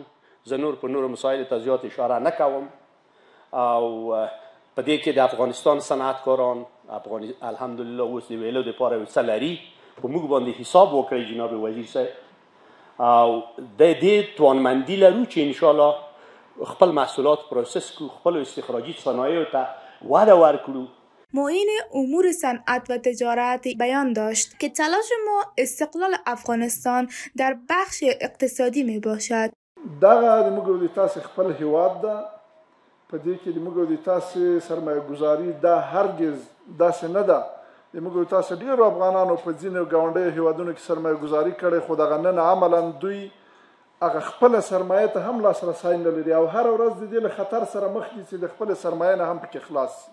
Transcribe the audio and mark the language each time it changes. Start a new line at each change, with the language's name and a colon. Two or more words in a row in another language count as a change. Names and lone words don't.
Pashto: زه نور په نورو مسایلو ته زیات اشاره نه کوم او په دې کې د افغانستان صنعتکاران الحمدلله اوس د ویلو دپاره یو څه لري په موږ باندې حساب وکړئ جناب وزیر صاحب او د دې توانمندي لرو چې انشاءالله خپل محصولات پروسس کړو، خپل استخراجي صنایعو ته وده ورکړو.
Persian: معین امور صنعت و تجارت بیان داشت که تلاش ما استقلال افغانستان در بخش اقتصادی می باشد.
Pashto: دغه د موږ د تاسې خپل هیواد ده په دې کې د موږ د تاسې سرمایه ګزاري دا هرگز داسې نه ده. د موږ د تاسې ډېرو افغانانو په ځینو ګاونډیو هیوادونو کې سرمایه ګزاري کړې خو دغه نن عملا دوی هغه خپله سرمایه ته هم لاسرسی نه لري او هره ورځ د دې له خطر سره مخ دي چې د خپلې سرمایې نه هم پکې خلاص شي.